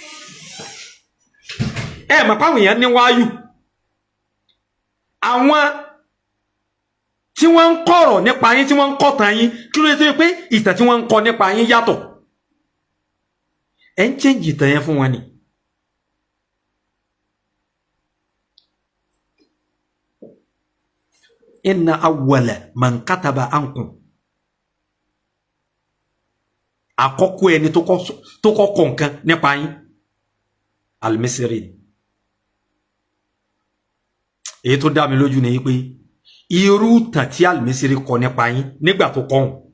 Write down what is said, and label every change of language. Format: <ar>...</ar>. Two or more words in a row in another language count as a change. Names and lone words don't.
<yo>pé àwọn èèyàn ní wáyù àwọn tí wọ́n ń kọ̀rọ̀ nípa yín tí wọ́n ń kọ̀tàn yín kí ló dé tó yẹ pé ìtàn tí wọ́n ń kọ nípa yín yàtọ̀ ẹ ń change ìtàn yẹn fún wọn ni</yo> <ar>إن أول من كتب عنكم</ar> <yo>àkọ́kọ́ ẹni tó kọ́kọ́ nǹkan nípa yín Al-Misri èyí tó dá mi lójú ni pé irú tàn tí Al-Misri kọ nípa yín nígbà tó kọ́</yo>